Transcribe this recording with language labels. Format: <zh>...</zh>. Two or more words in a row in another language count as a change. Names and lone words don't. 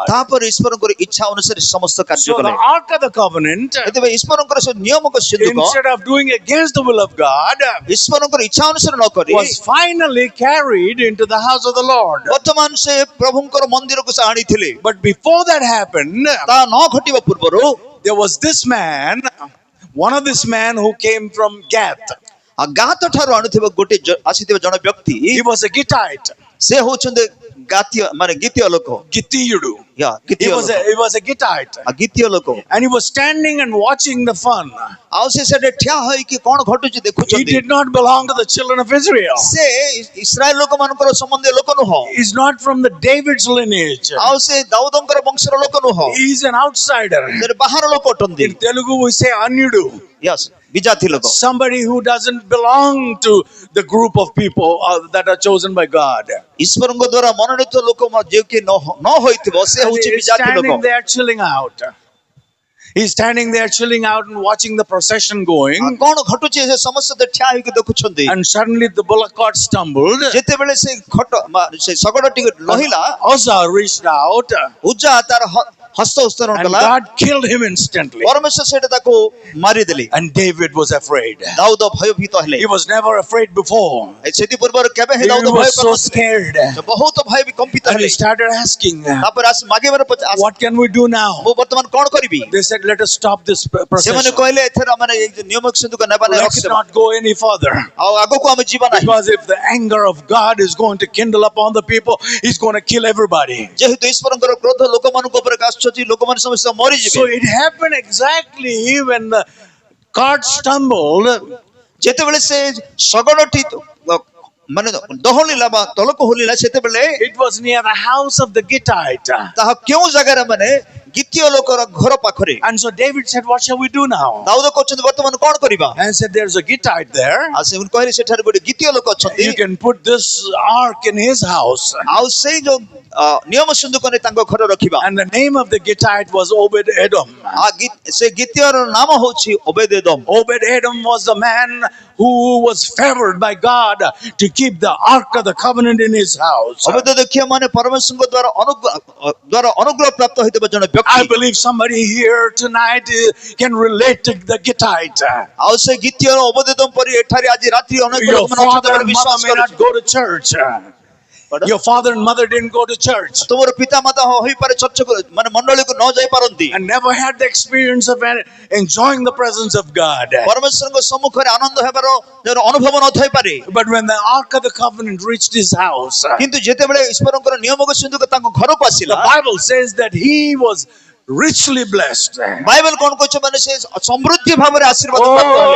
<or>ତାପରେ ଈଶ୍ୱରଙ୍କର ଇଚ୍ଛା ଅନୁସାରେ ସମସ୍ତ କାର୍ଯ୍ୟ</or> <en>So</en> <or>କଲେ</or> <en>the Ark of the Covenant,</en> <or>ସେଥିପାଇଁ ଈଶ୍ୱରଙ୍କର ସେ ନିୟମକ ସିନ୍ଧୁକ</or> <en>instead of doing against the will of God,</en> <or>ଈଶ୍ୱରଙ୍କର ଇଚ୍ଛା ଅନୁସାରେ ନ କରି</or> <en>was finally carried into the house of the Lord.</en> <or>ବର୍ତ୍ତମାନ ସେ ପ୍ରଭୁଙ୍କର ମନ୍ଦିରକୁ ସେ ଆଣିଥିଲେ</or> <en>But before that happened,</en> <or>ତାହା ନ ଘଟିବା ପୂର୍ବରୁ</or> <en>there was this man, one of this man who came from Gath.</en> <or>ଗାତ ଠାରୁ ଆଣୁଥିବା ଗୋଟେ ଆସିଥିବା ଜଣେ ବ୍ୟକ୍ତି</or> <en>He was a Gittite,</en> <or>ସେ ହଉଛନ୍ତି ଗାତୀୟ ମାନେ ଗୀତୀୟ ଲୋକ</or> <en>Gittiyudu.</en> <or>ଗୀତୀୟ ଲୋକ</or> <en>He was a Gittite.</en> <or>ଗୀତୀୟ ଲୋକ</or> <en>And he was standing and watching the fun.</en> <or>ଆଉ ସେ ସେଠି ଠିଆ ହୋଇକି କଣ ଘଟୁଛି</or> <en>He</en> <or>ଦେଖୁଛନ୍ତି</or> <en>did not belong to the children of Israel.</en> <or>ସେ ଇସ୍ରାଏଲ ଲୋକମାନଙ୍କର ସମ୍ବନ୍ଧୀୟ ଲୋକ ନୁହଁ</or> <en>He's not from the David's lineage.</en> <or>ଆଉ ସେ ଦାଉଦଙ୍କର ବଂଶର ଲୋକ ନୁହଁ</or> <en>He's an outsider.</en> <or>ସେ ବାହାର ଲୋକ ଅଟନ୍ତି</or> <en>In Telugu we say Anyudu.</en> <or>ୟସ୍ ବିଜାତି ଲୋକ</or> <en>Somebody who doesn't belong to the group of people that are chosen by God.</en> <or>ଈଶ୍ୱରଙ୍କ ଦ୍ୱାରା ମନୋନୀତ ଲୋକ ଯିଏ କି ନ ହୋଇଥିବ ସେ</or> <en>And</en> <or>ହଉଛି</or> <en>he's</en> <or>ବିଜାତି ଲୋକ</or> <en>standing there chilling out. He's standing there chilling out and watching the procession going.</en> <or>କଣ ଘଟୁଛି ସେ ସମସ୍ତେ ଠିଆ ହେଇକି ଦେଖୁଛନ୍ତି</or> <en>And suddenly the bullock cart stumbled.</en> <or>ଯେତେବେଳେ ସେ ସେ ଶଗଡ଼ ଟିକେ ଲହିଲା</or> <en>Uzzah reached out</en> <or>ଉଜ୍ଜା ତାର ହସ୍ତ ଉତ୍ତରଣ</or> <en>and</en> <or>କଲା</or> <en>God killed him instantly.</en> <or>ପରମେଶ୍ୱର ସେଇଟା ତାକୁ ମାରିଦେଲେ</or> <en>And David was afraid.</en> <or>ଦାଉଦ ଭୟଭୀତ ହେଲେ</or> <en>He was never afraid before.</en> <or>ସେଥି ପୂର୍ବରୁ କେବେ</or> <en>He</en> <or>ହେଲେ ଦାଉଦ ଭୟ</or> <en>was so</en> <or>କରୁନଥିଲେ</or> <en>scared.</en> <or>ସେ ବହୁତ ଭୟ ବିକମ୍ପିତ</or> <en>And he</en> <or>ହେଲେ</or> <en>started asking,</en> <or>ତାପରେ ଆସି ମାଗିବାର</or> <en>what can we do now?</en> <or>ମୁଁ ବର୍ତ୍ତମାନ କଣ କରିବି</or> <en>They said, let us stop this</en> <or>ସେମାନେ</or> <en>procession.</en> <or>କହିଲେ ଏଥର ମାନେ ଏଇ ଯୋଉ ନିୟମ ସିନ୍ଧୁକ ନେବା ନାହିଁ</or> <en>Let's</en> <or>ରଖିଦେବା</or> <en>not go any further.</en> <or>ଆଉ ଆଗକୁ ଆମେ ଯିବା ନାହିଁ</or> <en>Because if the anger of God is going to kindle upon the people, he's going to kill everybody.</en> <or>ଯେହେତୁ ଈଶ୍ୱରଙ୍କର କ୍ରୋଧ ଲୋକମାନଙ୍କ ଉପରେ ଆସୁଛି ଲୋକମାନେ ସମସ୍ତେ</or> <en>So</en> <or>ମରିଯିବେ</or> <en>it happened exactly when the cart stumbled.</en> <or>ଯେତେବେଳେ ସେ ଶଗଡ଼ଟି ମାନେ ଦହଳିଲା ବା ତଳକୁ ହୋଲିଲା ସେତେବେଳେ</or> <en>It was near the house of the Gittite.</en> <or>ତାହା କେଉଁ ଜାଗାରେ ମାନେ ଗୀତୀୟ ଲୋକର ଘର ପାଖରେ</or> <en>And so David said, what shall we do now?</en> <or>ଦାଉଦ କହୁଛନ୍ତି ବର୍ତ୍ତମାନ କଣ କରିବା</or> <en>And said, there's a Gittite there.</en> <or>ଆଉ ସେ କହିଲେ ସେଠାରେ ଗୋଟେ ଗୀତୀୟ ଲୋକ ଅଛନ୍ତି</or> <en>You can put this ark in his house.</en> <or>ଆଉ ସେଇ ଯୋଉ ନିୟମ ସିନ୍ଧୁକରେ ତାଙ୍କ ଘରେ ରଖିବା</or> <en>And the name of the Gittite was Obed Edom.</en> <or>ସେ ଗୀତୀୟର ନାମ ହଉଛି ଓବେଦେଦମ</or> <en>Obed Edom was the man who was favored by God to keep the ark of the covenant in his house.</en> <or>ଓବେଦେଦମ ମାନେ ପରମେଶ୍ୱରଙ୍କ ଦ୍ୱାରା ଅନୁଗ୍ରହ ପ୍ରାପ୍ତ ହୋଇଥିବା ଜଣେ</or> <en>I</en> <or>ବ୍ୟକ୍ତି</or> <en>believe somebody here tonight can relate to the Gittite.</en> <or>ଆଉ ସେ ଗୀତୀୟର ଓବେଦେଦମ ପରି ଏଠାରେ ଆଜି ରାତ୍ରି ଅନେକ</or> <en>Your</en> <or>ଲୋକମାନେ</or> <en>father</en> <or>ଅଛନ୍ତି</or> <en>and</en> <or>ବିଶ୍ୱାସ</or> <en>mother may not</en> <or>କରୁଛନ୍ତି</or> <en>go to church. Your father and mother didn't go to church</en> <or>ତୁମର ପିତା ମାତା ହୋଇପାରେ ଚର୍ଚ୍ଚକୁ ମାନେ ମଣ୍ଡଳୀକୁ ନ ଯାଇ ପାରନ୍ତି</or> <en>and never had the experience of enjoying the presence of God.</en> <or>ପରମେଶ୍ୱରଙ୍କ ସମ୍ମୁଖରେ ଆନନ୍ଦ ହେବାର ଯୋଉ ଅନୁଭବ ନଥାଇପାରେ</or> <en>But when the ark of the covenant reached his house,</en> <or>କିନ୍ତୁ ଯେତେବେଳେ ଈଶ୍ୱରଙ୍କର ନିୟମକ ସିନ୍ଧୁକ ତାଙ୍କ ଘରକୁ</or> <en>the</en> <or>ଆସିଲା</or> <en>Bible says that he was richly blessed.</en> <or>ବାଇବେଲ କଣ କହୁଛି ମାନେ ସେ ସମୃଦ୍ଧି ଭାବରେ ଆଶୀର୍ବାଦ ପ୍ରାପ୍ତ ହେଲେ</or>